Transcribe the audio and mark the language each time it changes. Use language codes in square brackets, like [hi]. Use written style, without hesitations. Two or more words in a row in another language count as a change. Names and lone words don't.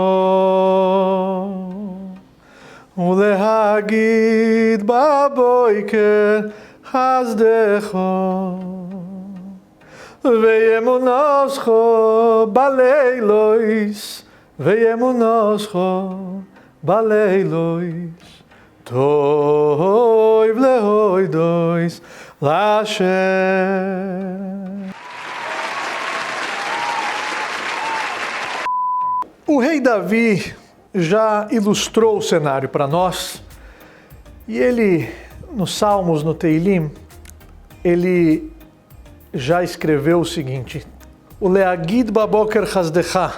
[he] ולהגיד בבוקר חסדך וימונך בלילות וימונך בלילות טוב להודות להשם. [pt] O rei Davi já ilustrou o cenário para nós e ele, nos Salmos, no Teilim, ele já escreveu o seguinte: o [he] להגיד בבוקר חסדך.